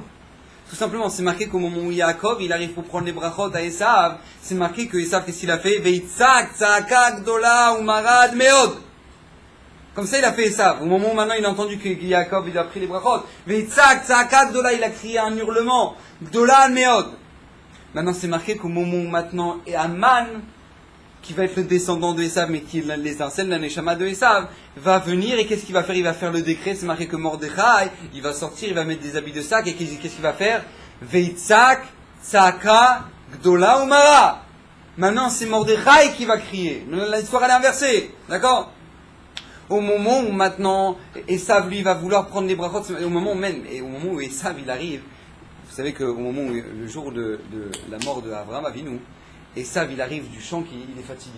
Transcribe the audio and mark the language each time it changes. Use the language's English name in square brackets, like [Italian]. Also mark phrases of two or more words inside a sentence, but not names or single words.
[French] Tout simplement, c'est marqué qu'au moment où Yaakov, il arrive pour prendre les brachot à Esav, c'est marqué que Esav, qu'est-ce qu'il a fait? [Hebrew] ויצעק צעקה, גדולה ומרה מאד. [French] Comme ça, il a fait Esav. Au moment où maintenant il a entendu que Yaakov, il a pris les brachot. [Hebrew] ויצעק צעקה גדולה, [French] il a crié un hurlement. [Hebrew] גדולה מאד. [French] Maintenant, c'est marqué qu'au moment où maintenant, et Haman, qui va être le descendant de Esav, mais qui est l'étincelle d'un Neshama de Esav, va venir et qu'est-ce qu'il va faire? Il va faire le décret, c'est marqué que Mordechai, il va sortir, il va mettre des habits de sac, et qu'est-ce qu'il va faire? [Hebrew] ויצעק צעקה גדולה ומרה. [French] Maintenant, c'est Mordechai qui va crier. L'histoire, elle est inversée. D'accord? Au moment où maintenant, Esav, lui, va vouloir prendre les brachot, au moment même, et au moment où Esav, il arrive, vous savez qu'au moment où, le jour de la mort de Abraham Avinu, Esav, il arrive du champ, il est fatigué.